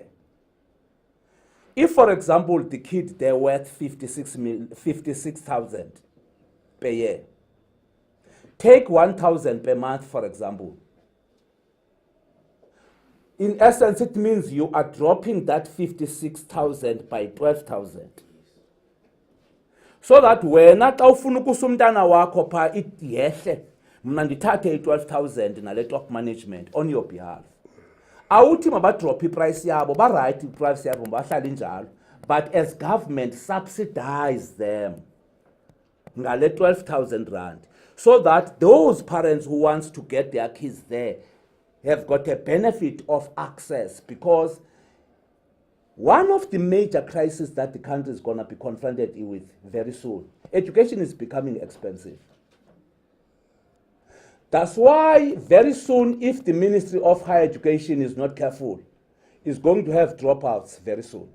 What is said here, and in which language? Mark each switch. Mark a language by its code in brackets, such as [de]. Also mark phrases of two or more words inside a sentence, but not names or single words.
[en] If, for example, the kid, they're worth 56,000 per year, take 1,000 per month, for example. In essence, it means you are dropping that 56,000 by 12,000. So that when [xh] ufuna ukusumntana wakho pha iyehle, mna ndithathe i-12,000 nale [en] top management on your behalf. [xh] Awuthi mabadrop iprice yabo, ba-right iprice yabo bahlala injalo, [en] but as government subsidize them ngale 12,000 rand, so that those parents who wants to get their kids there have got a benefit of access, because one of the major crises that the country is going to be confronted with very soon, education is becoming expensive. That's why very soon, if the Ministry of Higher Education is not careful, is going to have dropouts very soon.